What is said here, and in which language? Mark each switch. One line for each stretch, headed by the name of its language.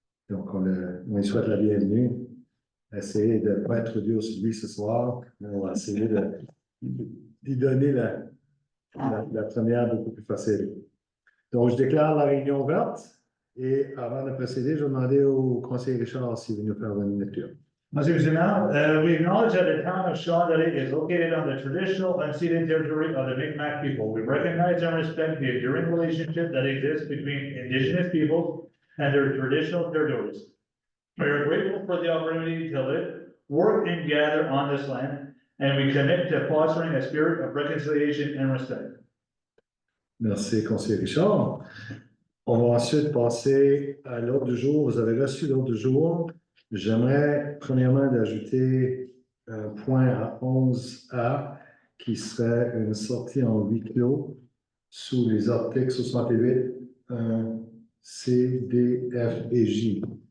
French: Donc, on lui souhaite la bienvenue. Essayez de ne pas être dur sur lui ce soir. On va essayer d'y donner la première beaucoup plus facile. Donc, je déclare la réunion ouverte. Et avant de procéder, je vais demander au conseiller Richard s'il veut nous faire une lecture. Monsieur le Président,
English: we acknowledge that the town of Shawndaley is located on the traditional unceded territory of the Mi'kmaq people. We recognize and respect the enduring relationship that exists between Indigenous peoples and their traditional territories. We are grateful for the opportunity to live, work, and gather on this land, and we commit to fostering a spirit of reconciliation and respect.
French: Merci, conseiller Richard. On va ensuite passer à l'ordre du jour. Vous avez reçu l'ordre du jour. J'aimerais premièrement d'ajouter un point à 11A qui serait une sortie en huis clos sous les articles 68, 1, C, D, F et J.